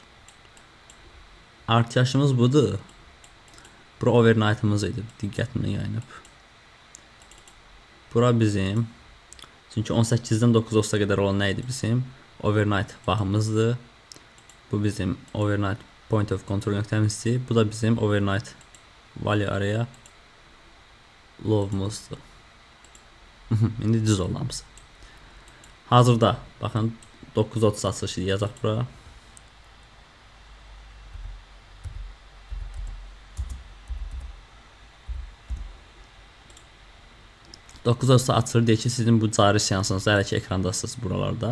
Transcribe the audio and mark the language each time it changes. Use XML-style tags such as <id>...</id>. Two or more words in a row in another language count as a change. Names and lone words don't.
<az>Artışımız budur. Bura overnight'ımız idi. Diqqətimlə yayınıb. Bura bizim. Çünki 18-dən 9.30-a qədər olan nə idi bizim? Overnight vaxtımızdır. Bu bizim</az> <en>overnight point of control</en> <az>nöqtəmizdir. Bu da bizim</az> <en>overnight value area low'umuzdur.</en> <az>İndi düz olamız. Hazırda baxın 9.30 açılışı yazaq bura. .9.30 açılır deyək ki, sizin bu cari seansınızda hələ ki ekrandasınız buralarda.</az>